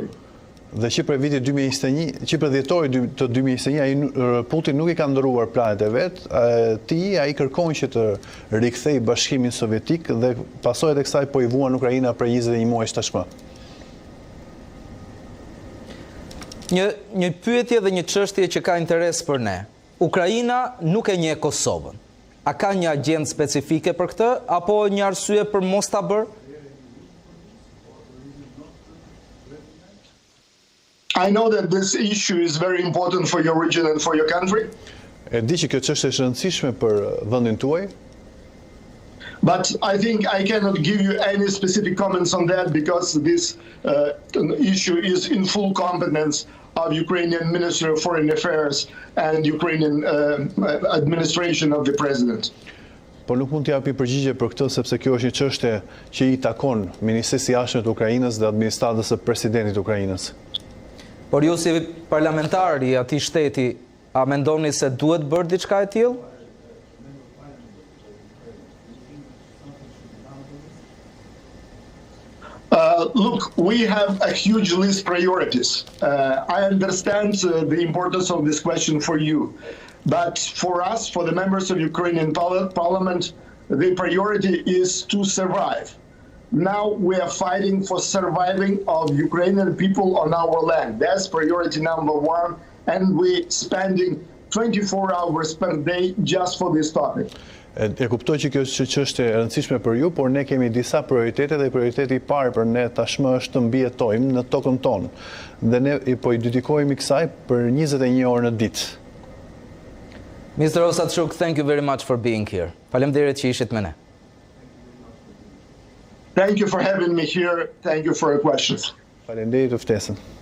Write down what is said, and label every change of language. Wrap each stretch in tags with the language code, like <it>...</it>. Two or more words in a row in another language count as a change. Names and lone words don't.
<sq>Dhe që për vitit 2021, që për dhjetorit të 2021, Putin nuk i ka ndëruar planet e vetë, ai kërkon që të rikthej Bashkimin Sovjetik dhe pasojat e kësaj po i vuan Ukraina për 21 muaj tashmë. Një pyetje dhe një çështje që ka interes për ne. Ukraina nuk e njeh Kosovën. A ka një agjendë specifike për këtë apo një arsye për mos ta bërë?</sq> <en>I know that this issue is very important for your region and for your country.</en> <sq>E di që kjo çështje është e rëndësishme për vendin tuaj.</sq> <en>But I think I cannot give you any specific comments on that because this issue is in full competence of Ukrainian Ministry of Foreign Affairs and Ukrainian administration of the president.</en> <sq>Por nuk mund të japi përgjigje për këtë sepse kjo është një çështje që i takon Ministrisë së Jashtme të Ukrainës dhe administratës së presidentit të Ukrainës. Por ju si parlamentar i atij shteti, a mendoni se duhet bërë diçka e tillë?</sq> <en>Look, we have a huge list of priorities. I understand the importance of this question for you. But for us, for the members of Ukrainian parliament, the priority is to survive. Now we are fighting for surviving of Ukrainian people on our land. That's priority number one. And we're spending 24 hours per day just for this topic.</en> <sq>E kuptoj që kjo është çështje e rëndësishme për ju, por ne kemi disa prioritete dhe prioriteti i parë për ne tashmë është të mbijetojmë në tokën tonë. Dhe ne po i dedikohemi kësaj për 21 orë në ditë.</sq> <en>Mr. Osatshuk, thank you very much for being here.</en> <sq>Faleminderit që ishit me ne.</sq> <en>Thank you for having me here. Thank you for your questions.</en> <sq>Faleminderit për ftesën.</sq>